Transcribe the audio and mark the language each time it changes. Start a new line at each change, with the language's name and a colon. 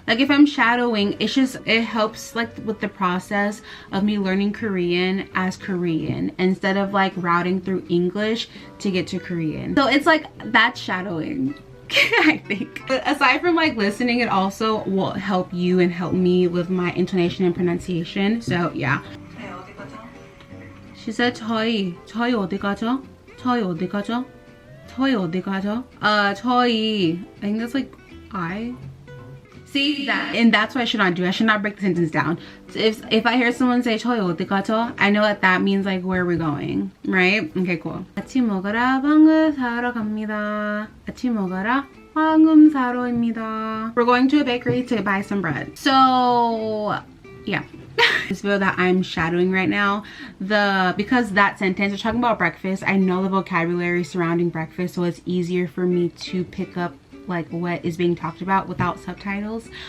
English: Like if I'm shadowing, it helps like with the process of me learning Korean as Korean instead of like routing through English to get to Korean. So it's like that's shadowing. I think. But aside from like listening, it also will help you and help me with my intonation and pronunciation. So yeah. She said
Korean: 저희 어디 가죠? 저희 어디 가죠? 저희 어디 가죠?
English: 저희, I think that's like I. See that, and that's what I should not do. I should not break the sentence down. So if I hear someone say
Korean: 저희 어디 가죠,
English: I know that means like where are we going, right? Okay, cool.
Korean: 아침 먹으러 방금 사러 갑니다. 아침 먹으러 방금 사러입니다.
English: We're going to a bakery to buy some bread. So yeah. This video that I'm shadowing right now, because that sentence is talking about breakfast, I know the vocabulary surrounding breakfast, so it's easier for me to pick up like what is being talked about without subtitles.